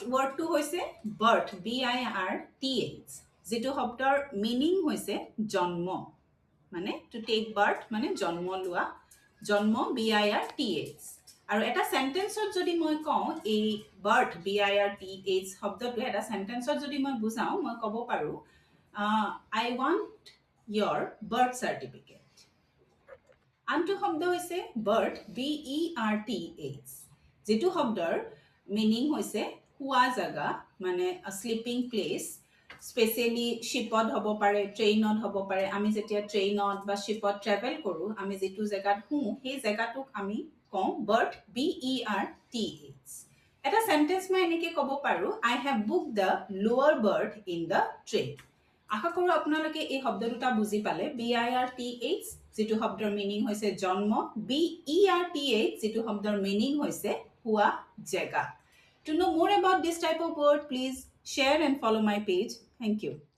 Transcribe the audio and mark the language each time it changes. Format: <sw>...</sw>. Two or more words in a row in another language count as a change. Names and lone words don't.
<as>ৱৰ্ডটো হৈছে বাৰ্থ BIRTH যিটো শব্দৰ মিনিং হৈছে জন্ম মানে</as> <en>to take birth</en> <as>মানে জন্ম লোৱা জন্ম BIRTH আৰু এটা সেন্টেন্সত যদি মই কওঁ এই বাৰ্থ BIRTH শব্দটো এটা সেন্টেন্সত যদি মই বুজাওঁ মই ক'ব পাৰোঁ</as> <en>I want your birth certificate</en> <as>আনটো শব্দ হৈছে বাৰ্থ BERTH যিটো শব্দৰ মিনিং হৈছে শুৱা জাগা মানে</as> <en>sleeping place specially</en> <as>শিপত হ'ব পাৰে ট্ৰেইনত হ'ব পাৰে আমি যেতিয়া ট্ৰেইনত বা শিপত ট্ৰেভেল কৰোঁ আমি যিটো জেগাত শুওঁ সেই জেগাটোক আমি কওঁ বাৰ্থ BERTH এটা সেন্টেন্স মই এনেকৈ ক'ব পাৰোঁ</as> <en>I have booked the lower berth in the train</en> <as>আশা কৰোঁ আপোনালোকে এই শব্দ দুটা বুজি পালে BIRTH যিটো শব্দৰ মিনিং হৈছে জন্ম BERTH যিটো শব্দৰ মিনিং হৈছে শুৱা জেগা</as> <en>To know more about this type of word, please share and follow my page. Thank you.</en>